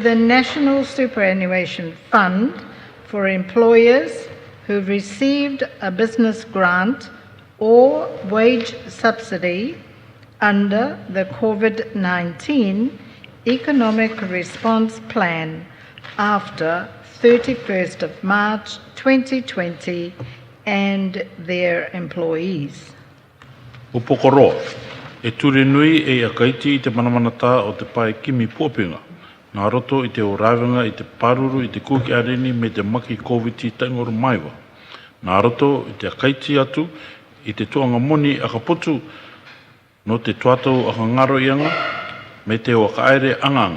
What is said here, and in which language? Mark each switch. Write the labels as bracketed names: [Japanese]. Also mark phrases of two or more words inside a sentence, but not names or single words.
[English] the National Superannuation Fund for employers who received a business grant or wage subsidy under the COVID-19 Economic Response Plan after 31st of March 2020 and their employees. [Rarotongan] Upoko roa. E ture nui e akaiti i te manamanata o te pai kimi pōpinga. Nā roto i te orawenga i te paruru i te kuki areni me te maki COVID-19 taingoru maiwa. Nā roto i te akaiti atu i te tuanga moni akaputu no te tuatau aka ngaro ianga me te o aka aere anganga.